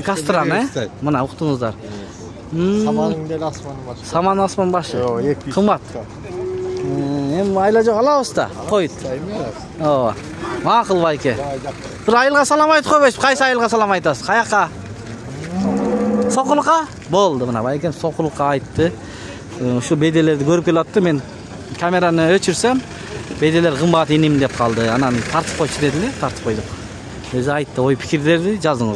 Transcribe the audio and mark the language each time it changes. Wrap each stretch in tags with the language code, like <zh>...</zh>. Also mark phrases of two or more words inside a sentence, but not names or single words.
<ky>Кастран, Мына уктуңуздар. Саманын деле асманын башы. Саман асман башы. Ооба, Кымбат. Эми айла жок алабыз да. Койт. Ооба. Макул байке. Бир айылга салам айтып койбойсуз. Кайсы айылга салам айтасыз? Каяка? Soqulqa?</ky> <uz>Bo'ldi, mana baykim soqulqa aytdi. Shu bedelerni ko'rib kelatdi, men kamerani o'chirsam, bedeler qimmat inim deb qoldi. Anani tartib qo'ychi dedilar, tartib qo'ydik. O'zi aytdi, o'y fikrlarni yozing.</uz>